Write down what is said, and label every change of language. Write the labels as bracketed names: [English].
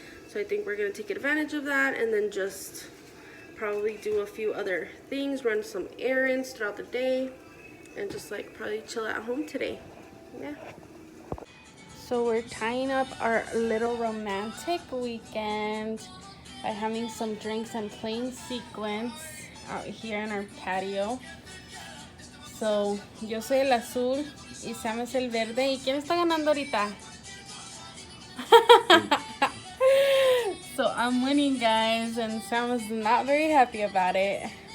[English] So I think we're gonna take advantage of that, and then just probably do a few other things, run some errands throughout the day, and just like probably chill at home today. Yeah. So we're tying up our little romantic weekend by having some drinks and playing sequence out here in our patio. [Spanish] So yo soy el azul y Sam es el verde. ¿Y quién está ganando ahorita? [English] So I'm winning, guys, and Sam is not very happy about it.